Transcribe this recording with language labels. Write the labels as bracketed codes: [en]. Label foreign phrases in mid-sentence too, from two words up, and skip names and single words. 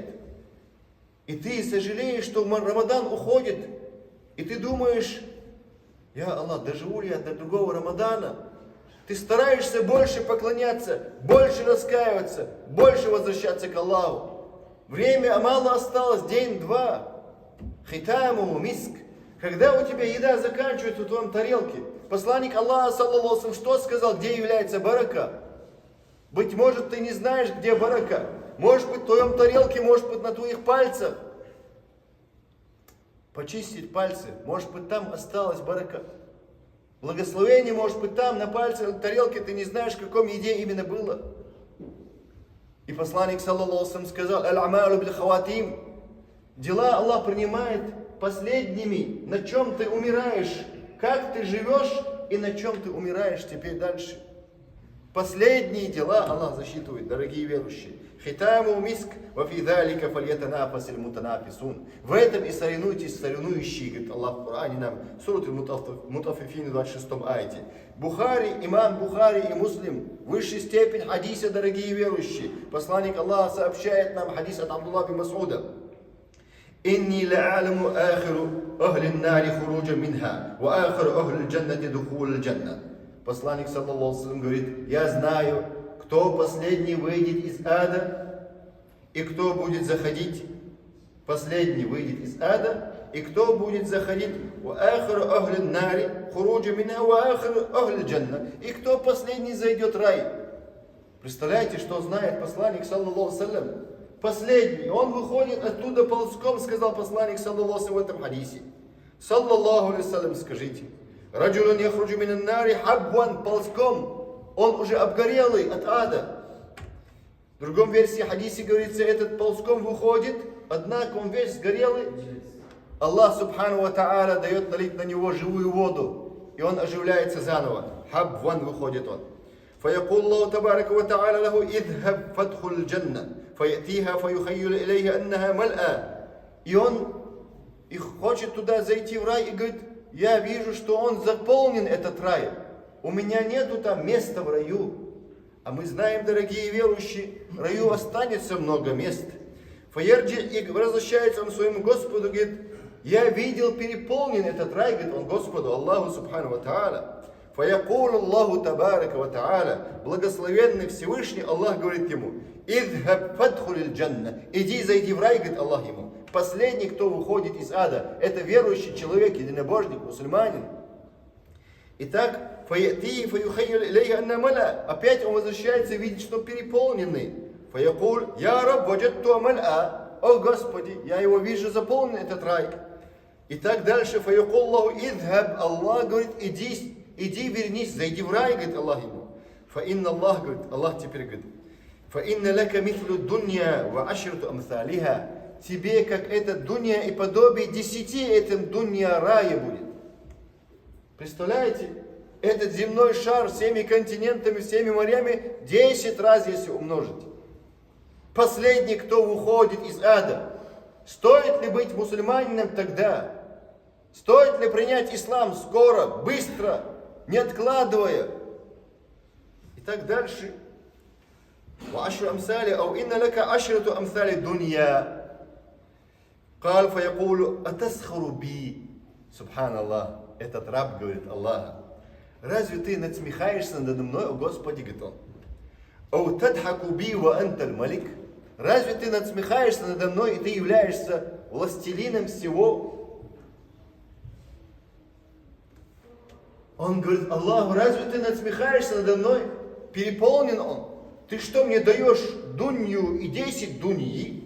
[ru] И ты сожалеешь, что Рамадан уходит, и ты думаешь: я Аллах, доживу ли я до другого Рамадана? Ты стараешься больше поклоняться, больше раскаиваться, больше возвращаться к Аллаху. Время мало осталось, день-два. [ar] ختامه مسك. [ru] Когда у тебя еда заканчивается в твоем тарелке, посланник Аллаха, [ar] صلى الله عليه وسلم, [ru] что сказал, где является барака? Быть может, ты не знаешь, где барака. Может быть, в твоем тарелке, может быть, на твоих пальцах. Почистить пальцы, может быть, там осталась барака. Благословение, может быть, там, на пальце, на тарелке, ты не знаешь, в каком еде именно было. И посланник, [ar] صلى الله عليه وسلم, сказал: «الأعمال بالخواتيم». [ru] Дела Аллах принимает последними. На чем ты умираешь, как ты живешь и на чем ты умираешь теперь дальше. Последние дела Аллах засчитывает, дорогие верующие. [ar] ختامه مسك وفي ذلك فليتنافس المتنافسون. [ru] В этом и соревнуйтесь соревнующие, говорит Аллах в Коране нам, сурат Аль-Мутаффифин, 26 аяте. Бухари, имам Бухари и Муслим, высшая степень хадиса, дорогие верующие. Посланник Аллаха сообщает нам хадис от Абдуллаха бин Мас'уда. [ar] «إني لأعلم آخر أهل النار خروجا منها وآخر أهل الجنة دخول الجنة». Посланник, صلى الله عليه وسلم, [ru] говорит: я знаю, кто последний выйдет из ада и кто будет заходить. Последний выйдет из ада и кто будет заходить. [ar] «وآخر أهل النار خروجا منها وآخر أهل الجنة». [ru] И кто последний зайдет в рай. Представляете, что знает посланник, [ar] صلى الله عليه وسلم? [ru] Последний, он выходит оттуда ползком, сказал посланник, [ar] صلى الله عليه وسلم, [ru] в этом хадисе. [ar] صلى الله عليه وسلم, скажите: رجل يخرج من النار حبوا, [ru] ползком, он уже обгорелый от ада. В другом версии хадисе говорится, этот ползком выходит, однако он весь сгорелый. Аллах [ar] سبحانه وتعالى [ru] дает налить на него живую воду, и он оживляется заново. Хабван выходит он. [ar] فيقول الله تبارك وتعالى له: اذهب فادخل الجنة فيأتيها فيخيل إليه أنها ملأى. [ru] И он хочет туда зайти в рай и говорит: я вижу, что он заполнен, этот рай. У меня нету там места в раю. А мы знаем, дорогие верующие, в раю останется много мест. Фаерджи, и возвращается он к своему Господу, говорит: я видел переполнен этот рай, говорит он Господу Аллаху [ar] سبحانه وتعالى. فيقول الله تبارك وتعالى, [ru] благословенный Всевышний Аллах говорит ему: [ar] اذهب فادخل الجنة, [ru] иди, зайди в рай, говорит Аллах ему. Последний, кто выходит из ада, это верующий человек, единобожник, мусульманин. Итак, [ar] فيأتي فيخيل إليها أنها ملأى, [ru] опять он возвращается и видит, что переполненный. [ar] فيقول يا رب وجدتها ملأى, [ru] о Господи, я его вижу заполнен, этот рай. И так дальше, [ar] فيقول الله اذهب, [ru] Аллах говорит: иди, вернись, зайди в рай, говорит Аллах ему. Фаинна Аллах, говорит, Аллах теперь говорит: [ar] فإن لك مثل الدنيا وعشرة أمثالها. [ru] Тебе, как это дунья и подобие 10 этим дунья рая будет. Представляете? Этот земной шар всеми континентами, всеми морями 10 раз, если умножить. Последний, кто выходит из ада. Стоит ли быть мусульманином тогда? Стоит ли принять ислам скоро, быстро, не откладывая? И так дальше. [ar] وعشر أمثال أو إن لك عشرة أمثال الدنيا قال فيقول أتسخر بي. سبحان الله. [ru] Этот раб говорит Аллаха: разве ты надсмехаешься надо мной, о Господи, говорит он. [ar] أو تضحك بي وأنت الملك. [ru] Разве ты надсмехаешься надо мной, и ты являешься властелином всего? Он говорит Аллаху: разве ты надсмехаешься надо мной? Переполнен он. Ты что мне даешь дунью и 10 дуньи?